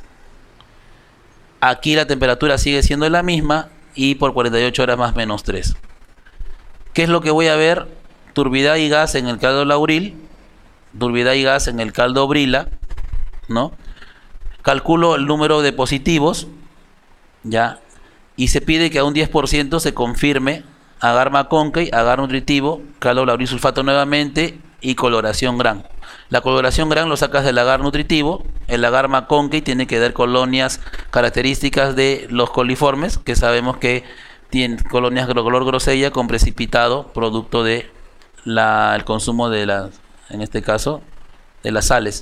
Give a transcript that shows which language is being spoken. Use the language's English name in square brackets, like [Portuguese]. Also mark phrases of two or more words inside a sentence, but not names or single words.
[Spanish] Aquí la temperatura sigue siendo la misma y por 48 horas más menos 3. ¿Qué es lo que voy a ver? Turbidez y gas en el caldo lauril, turbidez y gas en el caldo brila, ¿no? Calculo el número de positivos, ¿ya? Y se pide que a un 10% se confirme agar McConkey, agar nutritivo, caldo lauril sulfato nuevamente y coloración GRAN. La coloración GRAN lo sacas del agar nutritivo. El agar McConkey tiene que dar colonias características de los coliformes, que sabemos que tienen colonias de color grosella con precipitado, producto de el consumo de en este caso, de las sales.